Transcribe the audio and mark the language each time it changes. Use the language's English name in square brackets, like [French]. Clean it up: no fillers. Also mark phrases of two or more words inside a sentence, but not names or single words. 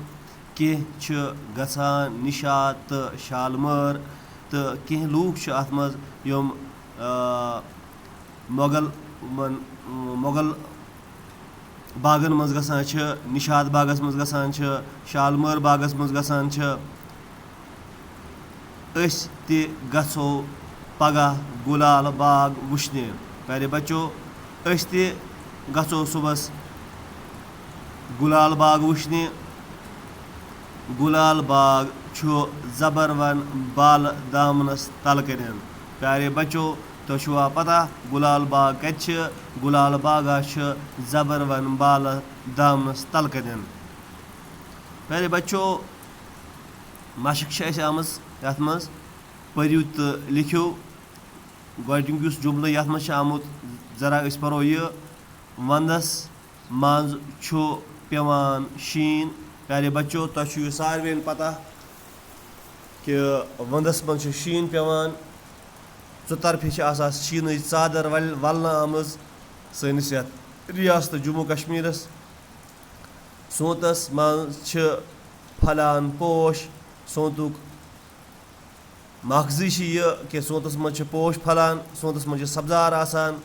[Kashmiri] केह गछान निशात तो शालमर, तो केह लूक अत मज यम मोगल बागन मज गछान, निशात बागस मज गछान, शालमर बागस मज गछान। अस ते गछो पगह गुलाल बाग वुचने। [Urdu] پیارے بچوں, [Kashmiri] अस ते गछो सुबस गुलाल बाग वुचने। गुलाल बाग छु जबरवन बाल दामनस तल कन। [Urdu] پیارے بچوں, [Kashmiri] तो छुआ पता गुलाल बाग कत गुलाल बागा जबरवन बाल दामनस तल कन। [Urdu] پیارے بچوں, [Kashmiri] मशक आमज यथ मज पढ़ियो तो लिखियो। गोडनुक जुमल यथ मज आमुत जरा परो यह वंदस मज पेवान शीन। [Urdu] پیارے بچوں, [Kashmiri] तो सारवेन पता कि वंदस मज शीन पेवान। चुतरफे शीन चादर वलन आमज सनिस रियासत जम्मू कश्मीरस। सोतस मज फलान पोश। सोतुक मगजी यह कि सोतस मज पोश फलान, सोतस मज सब्जार आसान।